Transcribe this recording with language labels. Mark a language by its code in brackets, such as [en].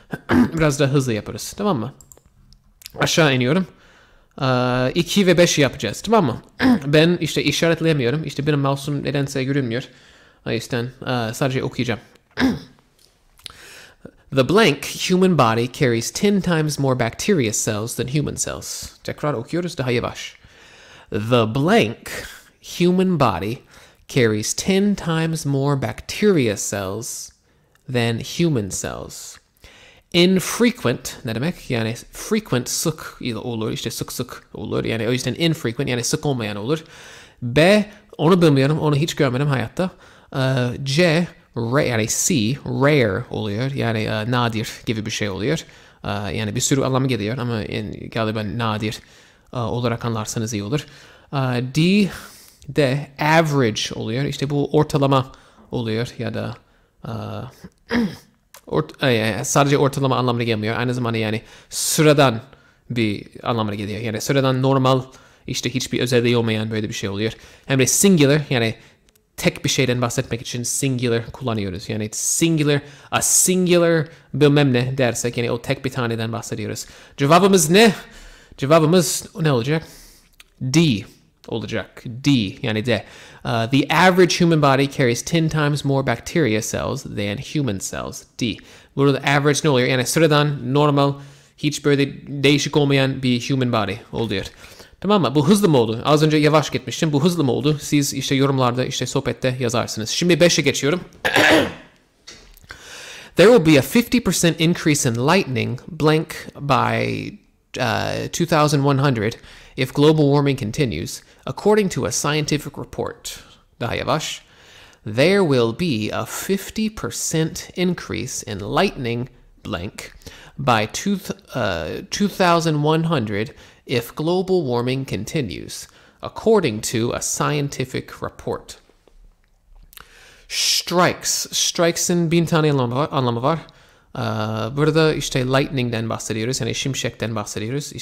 [tr] Biraz daha hızlı yaparız. Tamam mı? Aşağı iniyorum. 2 ve 5 yapacağız. Tamam mı? Ben işte işaretleyemiyorum. İşte benim mouse'um nedense görünmüyor. O yüzden sadece okuyacağım. [en] The blank human body carries 10 times more bacteria cells than human cells. [tr] Tekrar okuyoruz daha yavaş. [en] The blank human body carries 10 times more bacteria cells than human cells. [tr] Infrequent ne demek? Yani frequent sık olur, işte sık olur. Yani o yüzden infrequent yani sık olmayan olur. B onu bilmiyorum, onu hiç görmedim hayatta. C yani C rare oluyor. Yani nadir gibi bir şey oluyor. Yani bir sürü anlamı geliyor ama galiba nadir olarak anlarsanız iyi olur. D de average oluyor. İşte bu ortalama oluyor ya da sadece ortalama anlamına gelmiyor. Aynı zamanda yani sıradan bir anlamına geliyor. Yani sıradan normal işte hiçbir özelliği olmayan böyle bir şey oluyor. Hem de singular yani tek bir şeyden bahsetmek için singular kullanıyoruz. Yani a singular bilmem ne dersek yani o tek bir taneden bahsediyoruz. Cevabımız ne? Cevabımız ne olacak? D olacak. D yani D. [en] The average human body carries 10 times more bacteria cells than human cells. D. [tr] Burada average ne oluyor? Yani sıradan, normal, hiç böyle değişik olmayan bir human body oluyor. Tamam mı? Bu hızlı mı oldu? Az önce yavaş gitmiştim. Bu hızlı mı oldu? Siz işte yorumlarda, işte sohbette yazarsınız. Şimdi 5'e geçiyorum. [en] There will be a 50% increase in lightning blank by 2100 if global warming continues, according to a scientific report. [tr] Daha yavaş. [en] There will be a 50% increase in lightning blank by 2100 if global warming continues, according to a scientific report. [tr] Strikes'in bin tane anlamı var. Burada işte lightning'den bahsediyoruz. Yani şimşekten bahsediyoruz.